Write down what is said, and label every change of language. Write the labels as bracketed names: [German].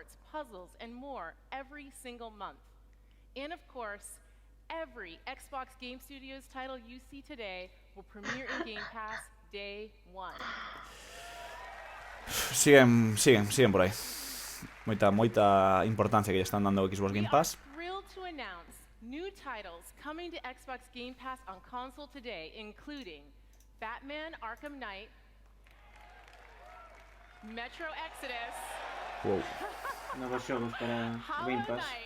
[English] Puzzles and more every single month. And of course, every Xbox Game Studios title you see today will premiere in Game Pass day 1. [Galician] Siguen por aí. Moita importancia que lle están dando ao Xbox Game Pass. [English] Thrilled to announce new titles coming to Xbox Game Pass on console today, including Batman: Arkham Knight, Metro Exodus, Wow. [Galician] Novos xogos para Game Pass.